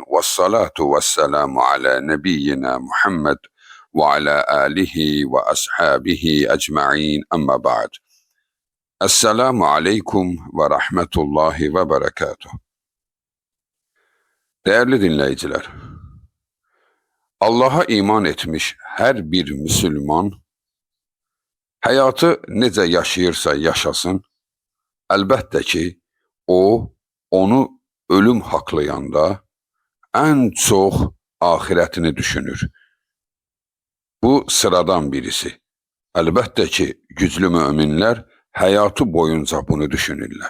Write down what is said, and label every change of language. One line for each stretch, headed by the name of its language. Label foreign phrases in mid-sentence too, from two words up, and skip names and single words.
Arabic: والصلاة والسلام على نبينا محمد وعلى آله وأصحابه أجمعين أما بعد. السلام عليكم ورحمة الله وبركاته.
Turkish: Değerli dinleyiciler, Allah'a iman etmiş her bir Müslüman,
Azerbaijani: hayatı necə yaşayırsa yaşasın, əlbəttə ki, onu ölüm haqlayanda ən çox ahirətini düşünür. Bu sıradan birisi. Əlbəttə ki, güclü müminlər həyatı boyunca bunu düşünürlər.